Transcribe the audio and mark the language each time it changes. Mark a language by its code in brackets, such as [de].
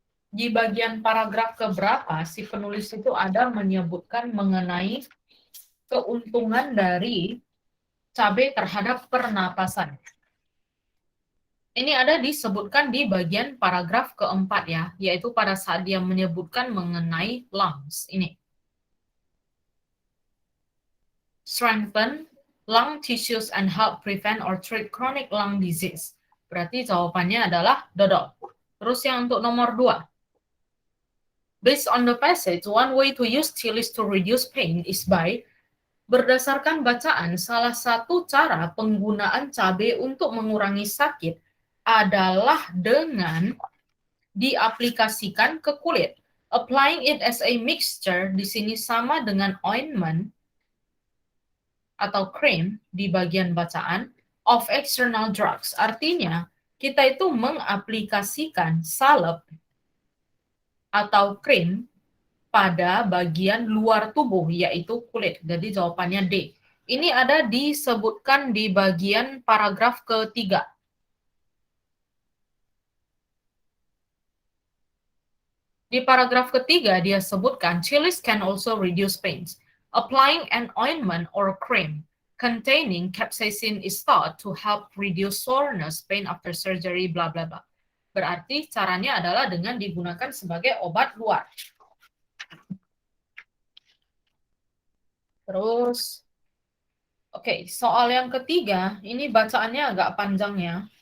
[id] Di bagian paragraf keberapa si penulis itu ada menyebutkan mengenai keuntungan dari cabai terhadap pernapasan. Ini ada disebutkan di bagian paragraf keempat ya, yaitu pada saat dia menyebutkan mengenai lungs ini. [en] Strengthen lung tissues and help prevent or treat chronic lung disease. [id] Berarti jawabannya adalah dodol. Terus yang untuk nomor 2. [en] Based on the passage, one way to use chilies to reduce pain is by. [id] Berdasarkan bacaan, salah satu cara penggunaan cabai untuk mengurangi sakit adalah dengan diaplikasikan ke kulit. [en] Applying it as a mixture [id] di sini sama dengan [en] ointment atau cream [id] di bagian bacaan [en] of external drugs. [id] Artinya, kita itu mengaplikasikan salep atau krim pada bagian luar tubuh, yaitu kulit. Jadi jawabannya D. Ini ada disebutkan di bagian paragraf ketiga. Di paragraf ketiga, dia sebutkan, [en] chilies can also reduce pains. Applying an ointment or cream containing capsaicin is thought to help reduce soreness, pain after surgery, bla bla bla. [id] Berarti caranya adalah dengan digunakan sebagai obat luar. Terus, oke, soal yang ketiga, ini bacaannya agak panjang ya.